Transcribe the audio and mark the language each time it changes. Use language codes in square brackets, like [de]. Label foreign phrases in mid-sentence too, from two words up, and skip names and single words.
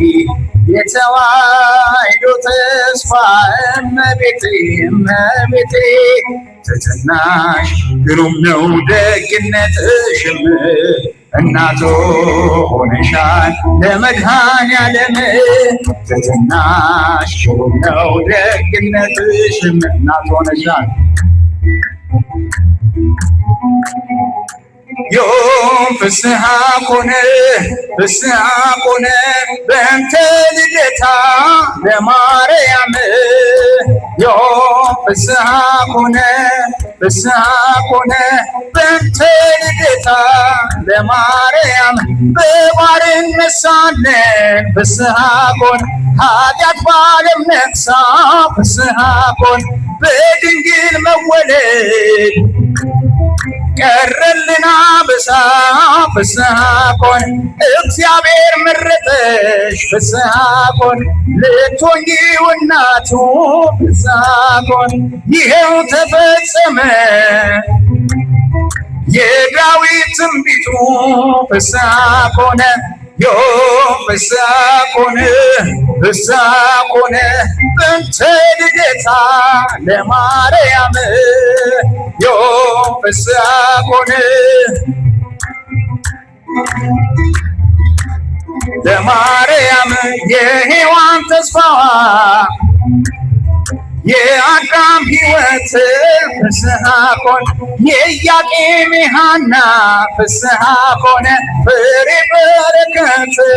[am] የተዋሕዶ ተስፋ እመቤቴ እመቤቴ ትሕትናሽ ግሩም ነው ደግነትሽም እናቱ ሆነሻል ለመድኃኔዓለም ትሕትናሽ ግሩም ነው ደግነትሽም እናቱ ሆነሻል [gez] ዮም ፍስሐ ኮነ በእንተ ልደታ ለማርያም ዮም ፍስሐ ኮነ በእንተ ልደታ ለማርያም [am] በባርነት ሳለን [gez] ፍስሐ ኮነ [am] ኃጢአት በዓለም ነግሣ [gez] ፍስሐ ኮነ [am] በድንግል መወለድ ቀረልን አበሳ [gez] ፍስሐ ኮነ [am] እግዚአብሔር መረጠሽ [gez] ፍስሐ ኮነ [am] ልትሆኚ እናቱ [gez] ፍስሐ ኮነ [am] ይኸው ተፈጸመ የዳዊት ትንቢቱ [gez] ፍስሐ ኮነ ዮም ፍስሐ ኮነ በእንተ ልደታ ለማርያም ዮም ፍስሐ ኮነ ለማርያም [am] የሔዋን ተስፋዋ የአዳም ሕይወት [gez] ፍስሐ ኮነ [am] የኢያቄም ሐና [gez] ፍስሐ ኮነ [am] ፍሬ በረከት